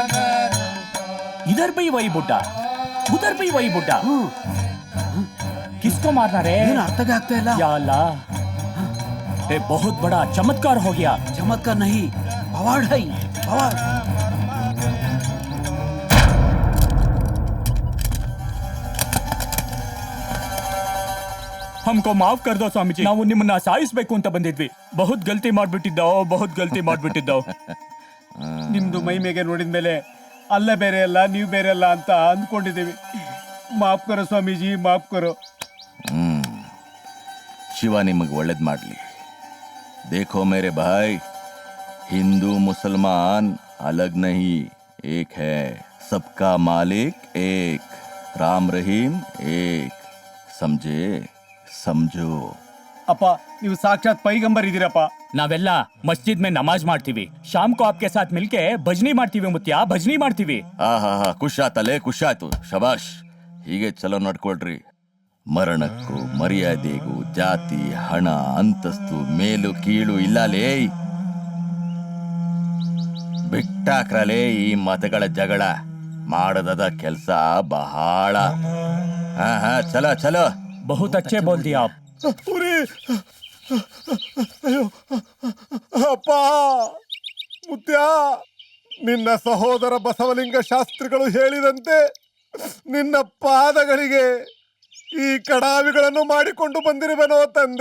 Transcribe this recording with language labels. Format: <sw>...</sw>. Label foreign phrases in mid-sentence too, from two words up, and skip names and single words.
<hi>इधर भी वै बुड्ढा, उधर भी वै बुड्ढा. किसको किसको मारना रे?</hi> <kn>ಅರ್ಥಕ್ಕೆ ಆಗ್ತಾ ಇಲ್ಲ.</kn> <hi>या अल्लाह, ये बहुत बड़ा चमत्कार हो गया. ಚಮತ್ಕಾರ नहीं, पवाड़ है, पवाड़. हमको माफ कर दो स्वामीजी,</hi> <kn>ನಾವು ನಿಮ್ಮನ್ನ ಸಾಯಿಸಬೇಕು ಅಂತ ಬಂದಿದ್ವಿ.</kn> <hi>बहुत गलती</hi> <kn>ಮಾಡ್ಬಿಟ್ಟಿದ್ದಾವ್. ನಿಮ್ದು ಮೈ ಮೇಗೆ ನೋಡಿದ್ಮೇಲೆ ಅಲ್ಲ ಬೇರೆ ಅಲ್ಲ ನೀವು ಬೇರೆ ಅಲ್ಲ ಅಂತ ಅಂದ್ಕೊಂಡಿದ್ದೀವಿ.</kn> <hi>माफ़ करो स्वामीजी, माफ़ करो.</hi> <kn>ಶಿವ ನಿಮಗೆ ಒಳ್ಳೇದು ಮಾಡಲಿ.</kn> <hi>देखो मेरे भाई, हिंदू मुसलमान अलग नहीं, एक है. सबका मालिक एक, राम रहीम एक. समझे? समझो.</hi> <kn>ಅಪ್ಪ ನೀವು ಸಾಕ್ಷಾತ್ ಪೈಗಂಬರ್ ಇದ್ದೀರಪ್ಪ. ನಾವೆಲ್ಲ ಮಸ್ಜಿದ್ में ನಮಾಜ್ ಮಾಡ್ತೀವಿ.</kn> <hi>शाम को आपके साथ मिलके</hi> <kn>ಭಜನಿ ಮಾಡ್ತೀವಿ ಮುತ್ಯ, ಭಜನಿ ಮಾಡ್ತೀವಿ. ಖುಷಾತಲೆ, ಖುಷಾತು, ಶಬಾಷ್. ಹೀಗೆ ಚಲೋ ನಡ್ಕೊಳ್ರಿ. ಮರಣಕ್ಕೂ ಮರ್ಯಾದೆಗೂ ಜಾತಿ, ಹಣ, ಅಂತಸ್ತು, ಮೇಲು ಕೀಳು ಇಲ್ಲಲೇ. ಬಿಟ್ಟಾಕ್ರಲೇ ಈ ಮತಗಳ ಜಗಳ. ಮಾಡದ ಕೆಲಸ ಬಹಳ.</kn> <hi>चलो चलो. बहुत अच्छे बोल दिया आप.</hi> <kn>ಅಯ್ಯೋ ಅಪ್ಪ, ಮುತ್ಯ, ನಿನ್ನ ಸಹೋದರ ಬಸವಲಿಂಗ ಶಾಸ್ತ್ರಿಗಳು ಹೇಳಿದಂತೆ ನಿನ್ನ ಪಾದಗಳಿಗೆ ಈ ಕಡಾವಿಗಳನ್ನು ಮಾಡಿಕೊಂಡು ಬಂದಿರುವೆನೋ ತಂದೆ.</kn>